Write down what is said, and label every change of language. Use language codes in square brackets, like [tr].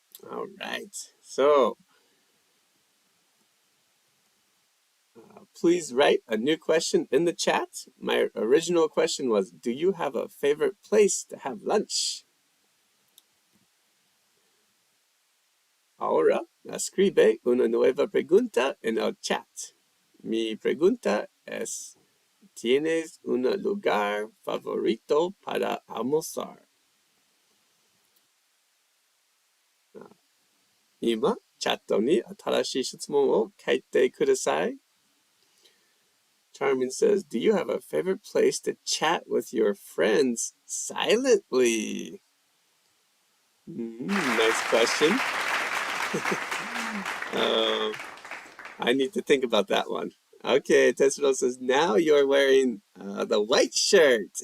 [en] All right. So, please write a new question in the chat. My original question was, do you have a favorite place to have lunch? [es] Ahora, escribe una nueva pregunta en el chat. Mi pregunta es, ¿tienes un lugar favorito para almorzar? [ja] 今、チャットに新しい質問を書いてください. [en] Charmin says, do you have a favorite place to chat with your friends silently? Nice question. I need to think about that one. Okay, Tessero says, now you're wearing the white shirt.